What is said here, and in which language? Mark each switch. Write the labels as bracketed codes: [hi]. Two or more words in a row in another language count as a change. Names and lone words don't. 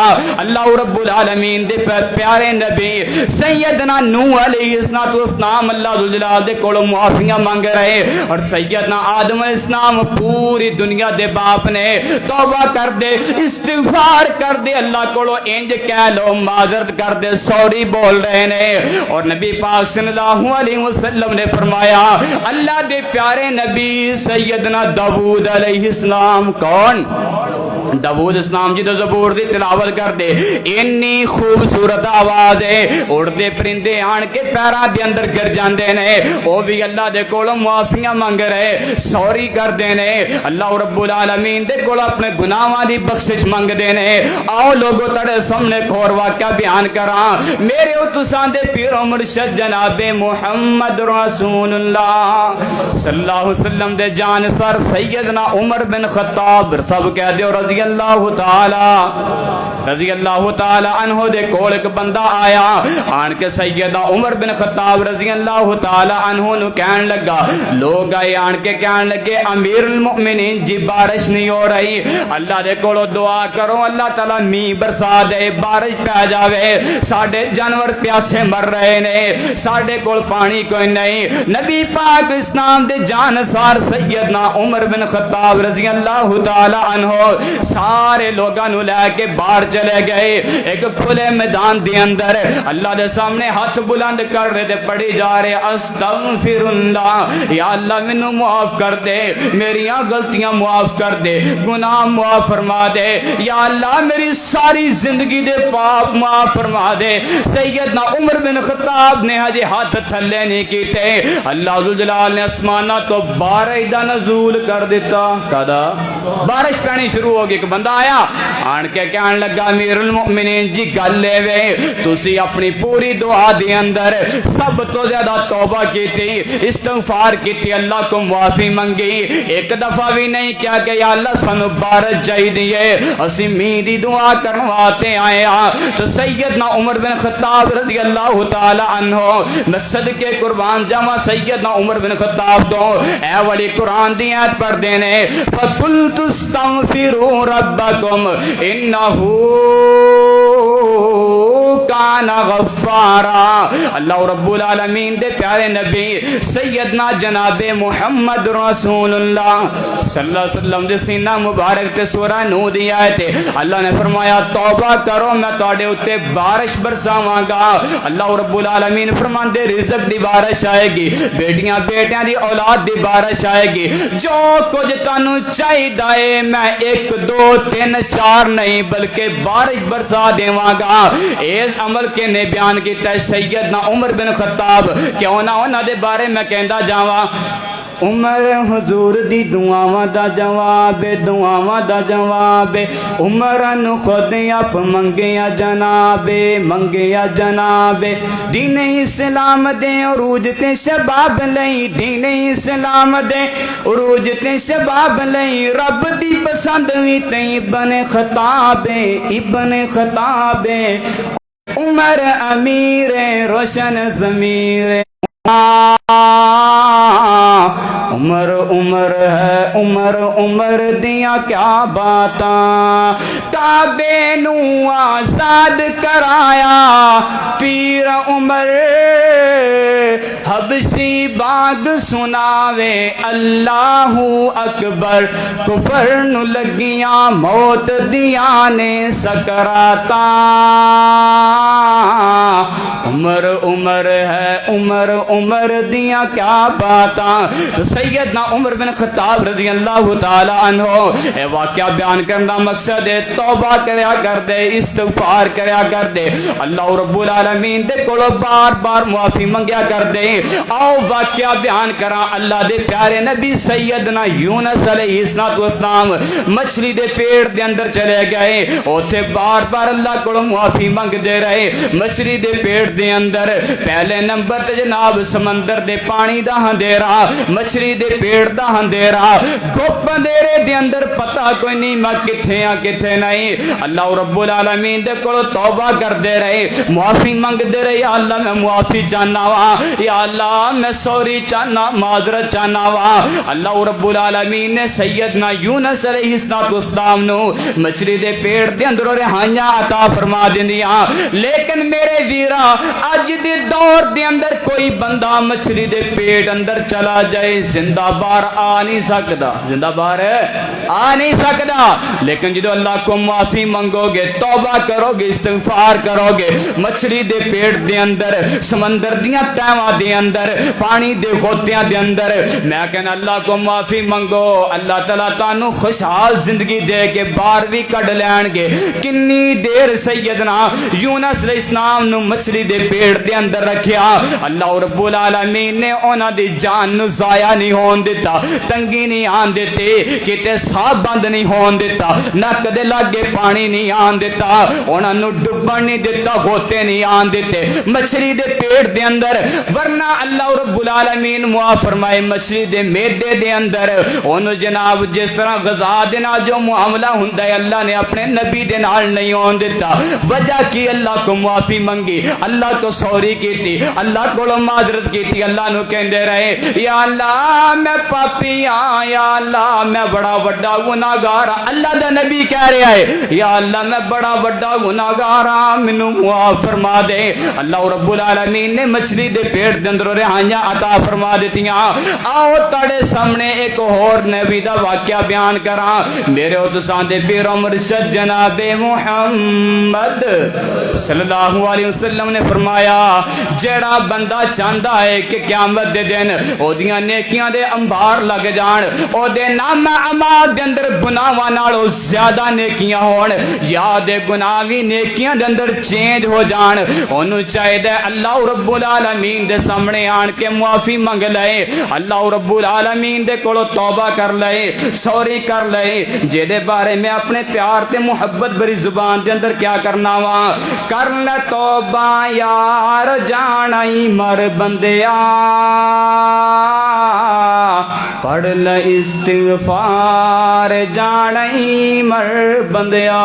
[ar] اللہ رب العالمین [pa] دے پیارے نبی سیدنا نوح [ar] علیہ السلام [pa] اللہ ذوالجلال دے کولوں معافیاں مانگ رہے، اور سیدنا آدم [ar] علیہ السلام [pa] پوری دنیا دے باپ نے توبہ کر دے، استغفار کر دے، اللہ کولوں انج کہہ لو معذرت کر دے، سوری بول رہے نے۔ اور نبی پاک [ar] صلی اللہ علیہ وسلم [pa] نے فرمایا اللہ دے پیارے نبی سیدنا داؤد [ar] علیہ السلام [pa] کون؟ داؤد اسلام جی تو زبور دی تلاوت کردے، انی خوبصورت آواز ہے، اڈدے پرندے آن کے پیراں دے اندر گر جاندے نے، وہ بھی اللہ دے کولوں معافیاں منگ رہے، سوری کردے نے, [ar] اللہ رب العالمین [pa] دے کول اپنے گناہاں دی بخشش منگدے نے. آؤ لوکو تیرے سامنے ایک اور واقعہ بیان کراں، میرے تساں دے پیرو مرشد جنابِ محمد رسول اللہ [ar] صلی اللہ علیہ وسلم [pa] دے جانثار سیدنا عمر بن خطاب، سب کہہ دیو رضی اللہ [ar] تعالیٰ عنہ [pa] دے کول ایک بندہ آیا، آن کے سیدنا عمر بن خطاب [ar] رضی اللہ تعالیٰ عنہ [pa] نوں کہن لگا، لوک آئے آن کے کہن لگے [ar] امیر المومنین [pa] جی بارش نہیں ہو رہی، اللہ دے کولوں دعا کرو اللہ تعالیٰ مینہ برسا دے، بارش پے جاوے، ساڈے جانور پیاسے مر رہے نے، ساڈے کول پانی کوئی نہیں. نبی پاک اسلام دے جانثار سیدنا عمر بن خطاب [ar] رضی اللہ تعالیٰ عنہ [pa] سارے لوکاں نوں لے کے باہر چلے گئے، ایک کھلے میدان دے اندر اللہ دے سامنے ہتھ بلند کر رہے تھے، پڑھی جا رہے استغفر اللہ، یا اللہ مینوں معاف کر دے، میریاں غلطیاں معاف کر دے، گناہ معاف فرما دے، یا اللہ میری ساری زندگی دے پاپ معاف فرما دے. سیدنا عمر بن خطاب نے حجے ہتھ تھلے نہیں کیتے، اللہ ذوالجلال نے اسماناں توں بارش دا نزول کر دتا، کدا بارش پینی شروع ہو گئی. ایک بندہ آیا آن کے کہن لگا [ar] امیر المومنین [pa] جی گل وے, تسی اپنی پوری دعا دے اندر سب توں زیادہ توبہ کی، استغفار کی، اللہ کو معافی منگی، ایک دفعہ بھی نہیں کیا کہ یا اللہ سانوں بارش چاہیے، اسی مینہ دی دعا کرواتے آئے ہیں. تو سیدنا عمر بن خطاب [ar] رضی اللہ تعالیٰ عنہ [pa] میں صدقے قربان جاواں سیدنا عمر بن خطاب توں اے والی قرآن دی آیت پڑھ دینے, [ar] فقلت استغفروا ربكم إنه كان غفارا. اللہ رب العالمین [pa] دے پیارے نبی سیدنا جنابِ محمد رسول اللہ [ar] صلی اللہ علیہ وسلم [pa] دے سینہ مبارک تے سورہ نوح دی آیت اللہ نے فرمایا توبہ کرو میں تہاڈے اتے بارش برساواں گا. [ar] اللہ رب العالمین [pa] فرماندے رزق دی بارش آئے گی، بیٹیاں بیٹیاں دی اولاد دی بارش آئے گی، جو کچھ تہانوں چاہیدا ہے میں 1 2 3 4 نہیں بلکہ بارش برسا دیواں گا. اس عمل کے نے بیان کیا سیدنا عمر بن خطاب، کیوں نہ انہاں دے بارے میں کہندا جاواں، عمر حضور دی دعاواں دا جواب، دعاواں دا جواب، عمر نوں خود آپ منگیا جنابے، منگیا جنابے، دین اسلام دے عروج تے شباب لئی، دین اسلام دے عروج تے شباب لئی، رب دی پسند بھی تے ابن خطابے، ابن خطابے، عمر امیر روشن ضمیر, عمر عمر ہے عمر عمر دیاں کیا باتاں، کعبے نوں آزاد کرایا پیر عمر, حبشی بانگ سناوے [ar] اللہ اکبر, [pa] کفر نوں لگیاں موت دیاں نے سکراتاں، عمر عمر ہے عمر عمر دیاں کیا باتاں. تو سیدنا عمر بن خطاب [ar] رضی اللہ تعالیٰ عنہ [pa] اے واقعہ بیان کرنا مقصد ہے توبہ کریا کر دے، استغفار کریا کر دے, [ar] اللہ رب العالمین [pa] دے کولوں بار بار معافی منگیا کر دے. آؤ واقعہ بیان کراں اللہ دے پیارے نبی سیدنا یونس [ar] علیہ الصلاۃ والسلام [pa] مچھلی دے پیڑ دے اندر چلے گئے، اوتھے بار بار اللہ کولوں معافی منگدے رہے. مچھلی دے پیڑ دے اندر پہلے نمبر تے جناب سمندر دے پانی دا ہنیرا، مچھلی دے پیڑ دا ہنیرا، گھپ ہنیرے دے اندر پتہ کوئی نہیں میں کتھے آں کتھے نہیں. [ar] اللہ رب العالمین [pa] دے کولوں توبہ کردے رہے، معافی منگدے رہے، یا اللہ میں معافی چاہنا واں، یا اللہ میں سوری چاہنا، معذرت چاہنا واں. [ar] اللہ رب العالمین [pa] نے سیدنا یونس [ar] علیہ الصلاۃ والسلام [pa] نوں مچھلی دے پیڑ دے اندر رہائیاں عطا فرما دتیاں. لیکن میرے ویرا اج دے دور دے اندر کوئی بندہ مچھلی دے پیٹ اندر چلا جائے زندہ باہر آ نہیں سکدا، زندہ باہر ہے آ نہیں سکتا. لیکن جدو اللہ کو معافی منگو گے, توبہ کرو گے, استغفار کرو گے, مچھلی دے پیٹ دے اندر, سمندر دیاں تہواں دے اندر, پانی دے غوطیاں دے اندر, میں کہنا اللہ کو معافی منگو, اللہ تعالیٰ تانوں خوشحال زندگی دے کے باہر بھی کڈ لین گے. کنی دیر سیدنا یونس [ar] علیہ السلام [pa] نو مچھلی دے پیٹ دے اندر رکھیا, اللہ رب العالمین نے انہاں دی جان نو ضائع نہیں ہون دیتا, تنگی نہیں آن دیتے, کتے سا بند نہیں ہون دیتا, نک دے لاگے پانی نہیں آن دیتا, انہاں نو ڈبن نہیں دیتا, غوطے نہیں آن دیتے مچھلی دے پیٹ دے اندر. ورنہ [ar] اللہ رب العالمین [pa] معاف فرمائے مچھلی دے میدے دے اندر انہوں جناب جس طرح غذا دے نال جو معاملہ ہوندا ہے اللہ نے اپنے نبی دے نال نہیں ہون دیتا. وجہ کی اللہ کو معافی منگی, اللہ کو سوری کیتی, اللہ کو معذرت کیتی, اللہ نو کہندے رہے یا اللہ میں پاپی ہاں, یا اللہ میں بڑا بڑا گناہگار ہاں. اللہ دا نبی کہہ رہا ہے یا اللہ میں بڑا بڑا گناہگار ہاں, مینوں معاف فرما دے. [ar] اللہ رب العالمین [pa] نے مچھلی دے پیٹ دے اندر رہائیاں عطا فرما دیتیاں. آؤ تاڑے سامنے ایک اور نبی دا واقعہ بیان کراں. میرے اتساں دے پیر و مرشد جناب محمد [ar] صلی اللہ علیہ وسلم [pa] نے فرمایا جیڑا بندہ چاہتا ہے کہ قیامت دے دن او دیاں نیکیاں دے انبار لگ جان, او دے نام اعمال دے اندر گناہاں نالوں زیادہ نیکیاں ہون, یا دے گناہ وی نیکیاں دے اندر چینج ہو جان, انہوں چاہیے [ar] اللہ رب العالمین [pa] دے سامنے آن کے معافی منگ لے, [ar] اللہ رب العالمین [pa] دے کولو توبہ کر لے, سوری کر لے. جے دے بارے میں اپنے پیار تے محبت بری زبان دے اندر کیا کرنا وا, کر لے توبہ یار جانائی مر بندیا, پڑھ لے استغفار جانائی مر بندیا.